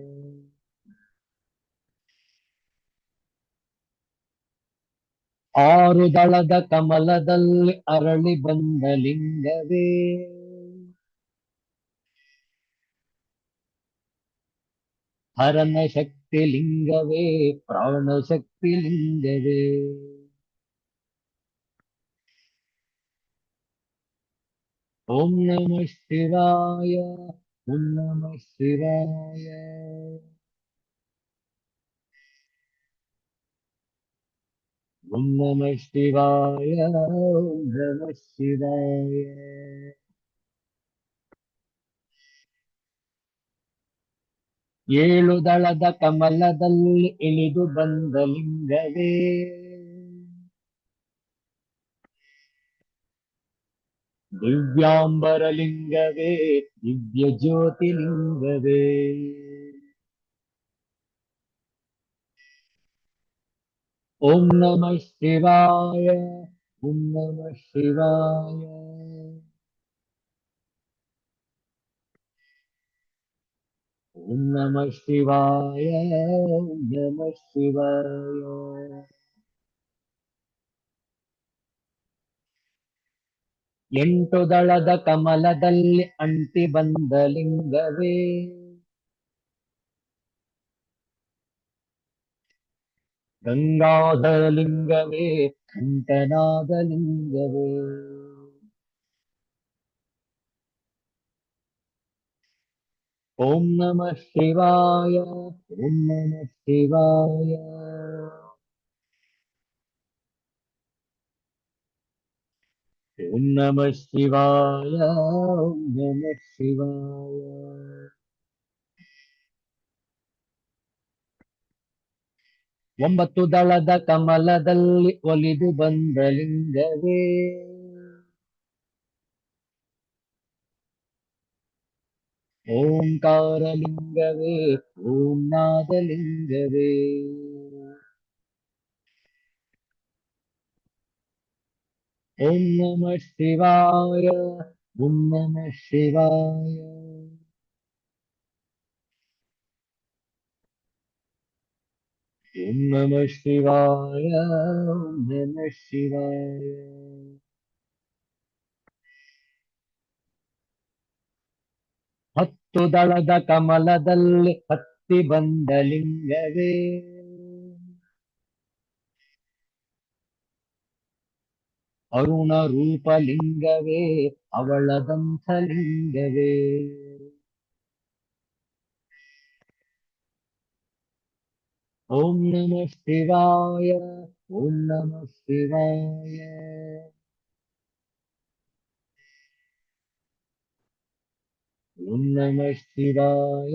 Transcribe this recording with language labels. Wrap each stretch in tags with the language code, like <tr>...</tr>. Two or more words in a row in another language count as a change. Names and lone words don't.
<kn>ಆರು ದಳದ ಕಮಲದಲ್ಲಿ ಅರಳಿ ಬಂದ ಲಿಂಗವೇ, ಹರನ ಶಕ್ತಿ ಲಿಂಗವೇ, ಪ್ರಾಣ ಶಕ್ತಿ ಲಿಂಗವೇ.</kn> <sa>ಓಂ ನಮಃ ಶಿವಾಯ. ಓಂ ನಮಃ ಶಿವಾಯ. ಓಂ ನಮಃ ಶಿವಾಯ. ಓಂ ನಮಃ ಶಿವಾಯ.</sa> <kn>ಏಳು ದಳದ ಕಮಲದಲ್ಲಿ ಇಳಿದು ಬಂದ ಲಿಂಗವೇ, ದಿವ್ಯಾಂಬರ ಲಿಂಗವೇ, ದಿವ್ಯ ಜ್ಯೋತಿ ಲಿಂಗವೇ.</kn> <sa>ಓಂ ನಮಃ ಶಿವಾಯ. ಓಂ ನಮಃ ಶಿವಾಯ. ಓಂ ನಮಃ ಶಿವಾಯ. ಓಂ ನಮಃ ಶಿವಾಯ.</sa> <kn>ಎಂಟು ದಳದ ಕಮಲದಲ್ಲಿ ಅಂಟಿ ಬಂದ ಲಿಂಗವೇ, ಗಂಗಾಧರ ಲಿಂಗವೇ, ಕಂಠನಾದ ಲಿಂಗವೇ.</kn> <sa>ಓಂ ನಮಃ ಶಿವಾಯ. ಓಂ ನಮಃ ಶಿವಾಯ. ಓಂ ನಮಃ ಶಿವಾಯ. ಓಂ ನಮಃ ಶಿವಾಯ.</sa> <kn>ಒಂಬತ್ತು ದಳದ ಕಮಲದಲ್ಲಿ ಒಲಿದು ಬಂದ ಲಿಂಗವೇ, ಓಂಕಾರ ಲಿಂಗವೇ, ಓಂ ನಾದ ಲಿಂಗವೇ.</kn> <sa>ಓಂ ನಮಃ ಶಿವಾಯ. ಓಂ ನಮಃ ಶಿವಾಯ. ಓಂ ನಮಃ ಶಿವಾಯ. ಓಂ ನಮಃ ಶಿವಾಯ.</sa> <kn>ಹತ್ತು ದಳದ ಕಮಲದಲ್ಲಿ ಹತ್ತಿ ಬಂದ ಲಿಂಗವೇ, ಅರುಣ ರೂಪ ಲಿಂಗವೇ, ಅವಳದಂಥ ಲಿಂಗವೇ.</kn> <sa>ಓಂ ನಮಃ ಶಿವಾಯ. ಓಂ ನಮಃ ಶಿವಾಯ. ಓಂ ನಮಃ ಶಿವಾಯ.</sa>